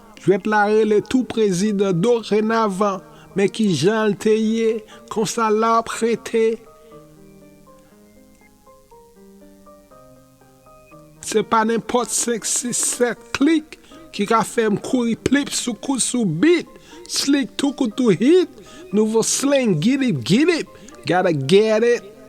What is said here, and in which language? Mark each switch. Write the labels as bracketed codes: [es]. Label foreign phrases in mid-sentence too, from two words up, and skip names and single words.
[ht] Jwèt la rele tou prezidan dorenavan. Men ki jan l te ye, konsa l ap rete. Se pa nenpòt senk, sis, sèt klik ki ka fè m kouri plip sou kou sou bit. Slick tou kou tou hit. [en] Nouvo slang, get it, get it. Gotta get it.